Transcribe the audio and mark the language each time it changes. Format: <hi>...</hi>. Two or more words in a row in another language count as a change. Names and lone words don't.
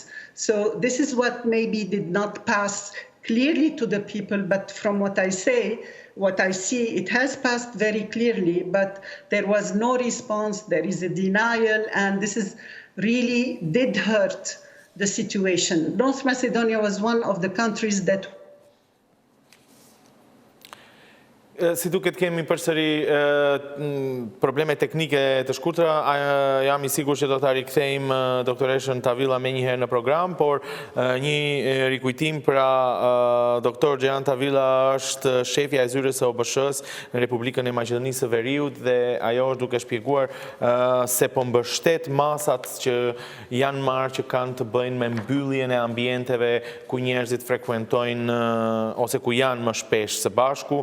<en>So this is what maybe did not pass clearly to the people, but from what I see, it has passed very clearly, but there was no response, there is a denial, and this is really did hurt the situation. North Macedonia was one of the countries that</en> <sq>Si duket kemi përsëri probleme teknike të shkurtra, jam i sigur që do ta rikthejmë doktoreshën Tawilah më njëherë në program, por një rikujtim pra doktor Џијан Tawilah është shefja e zyrës së OBSH-së në Republikën e Maqedonisë së Veriut dhe ajo është duke shpjeguar se po mbështet masat që janë marrë që kanë të bëjnë me mbylljen e ambienteve ku njerëzit frekuentojnë ose ku janë më shpesh së bashku.</sq>